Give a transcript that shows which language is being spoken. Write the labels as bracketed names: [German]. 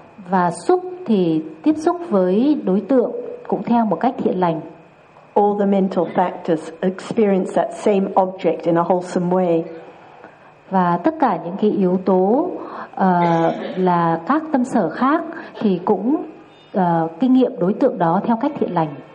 [Vietnamese] Và xúc thì tiếp xúc với đối tượng cũng theo một cách thiện lành. [English] All the mental factors experience that same object in a wholesome way. [Vietnamese] Và tất cả những cái yếu tố là các tâm sở khác thì cũng kinh nghiệm đối tượng đó theo cách thiện lành.